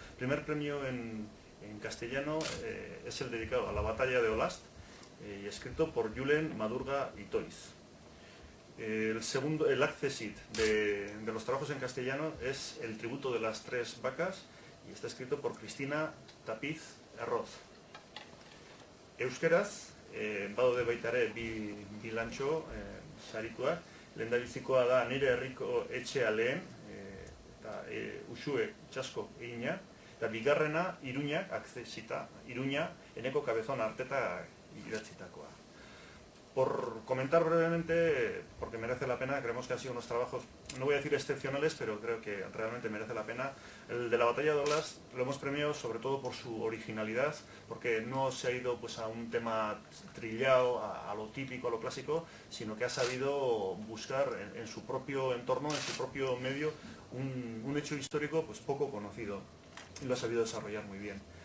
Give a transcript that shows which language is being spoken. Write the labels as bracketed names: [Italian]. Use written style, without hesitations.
[Spanish] El primer premio en castellano es el dedicado a la batalla de Olast y escrito por Julen Madurga y Toiz. El accessit de los trabajos en castellano es El tributo de las tres vacas y está escrito por Cristina Tapiz Arroz. [Basque] Euskeraz, badaude baita ere bi lantxo sarituak, lehendabizikoa da Nire herriko etxea lehen, eta Uxue txasko egina, eta bigarrena Iruñak, accessita, Iruña, Eneko Cabezón Arteta idatzitakoa. [Spanish] Por comentar brevemente, porque merece la pena, creemos que han sido unos trabajos, no voy a decir excepcionales, pero creo que realmente merece la pena. El de la batalla de Olast lo hemos premiado sobre todo por su originalidad, porque no se ha ido pues, a un tema trillado, a lo típico, a lo clásico, sino que ha sabido buscar en su propio entorno, en su propio medio, un hecho histórico pues, poco conocido, y lo ha sabido desarrollar muy bien.